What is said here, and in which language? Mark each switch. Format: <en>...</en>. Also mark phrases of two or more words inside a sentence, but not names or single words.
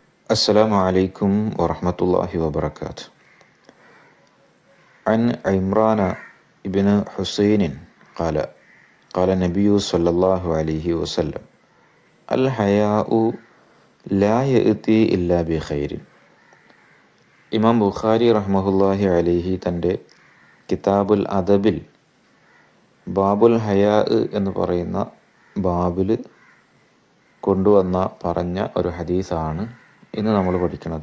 <ar>السلام عليكم ورحمة الله وبركاته. عن عمران بن حسين قال النبي صلى الله عليه وسلم الحياء لا يأتي إلا بخير.</ar> <ml>ഇമാം ബുഖാരി</ml> <ar>رحمه الله عليه</ar> <ml>തൻ്റെ കിതാബുൽ അദബിൽ ബാബുൽ ഹയാ എന്ന് പറയുന്ന ബാബിൽ പറഞ്ഞ ഒരു ഹദീസാണ് ഇന്ന് നമ്മൾ പഠിക്കുന്നത്.</ml>